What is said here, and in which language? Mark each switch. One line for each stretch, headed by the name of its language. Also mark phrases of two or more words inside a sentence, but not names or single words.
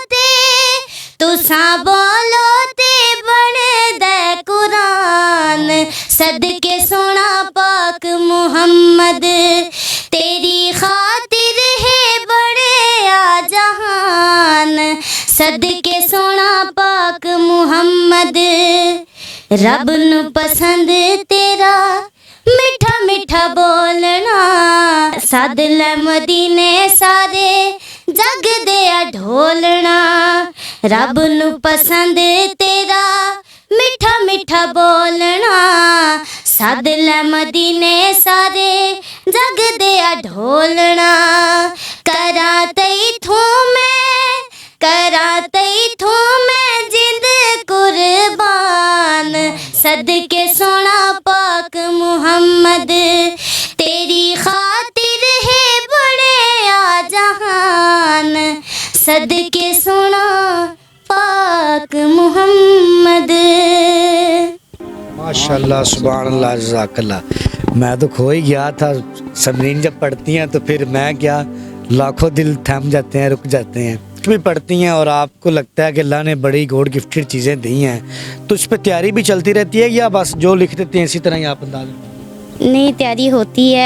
Punjabi: تے بڑے دے قرآن، صدقے سونا پاک محمد، تیری خاطر ہے بڑے آ جہان، صدقے سونا پاک محمد، رب نو پسند تیرا میٹھا میٹھا بولنا، سد لے مدینے سارے جگ دیا ڈھولنا رب نوں پسند تیرا مٹھا مٹھا بولنا سد لے مدینے سارے جگ دیا ڈھولنا کرا تئی تھو میں جند قربان صدقے سونا پاک محمد تیری خاطر ہے بڑے آ جہان صدقے سونا پاک محمد.
Arabic: ما شاء الله سبحان الله جزاك الله.
Hindi: मैं तो खो ही गया था। समरीन जब पढ़ती हैं तो फिर मैं क्या, लाखों दिल थम जाते हैं, रुक जाते हैं। भी पढ़ती हैं और आपको लगता है कि अल्लाह ने बड़ी
English: God gifted
Hindi: चीज़ें दी हैं, तो उस पर तैयारी भी चलती रहती है या बस जो लिख देते हैं इसी तरह ही आप अंदाज? नहीं, तैयारी होती है।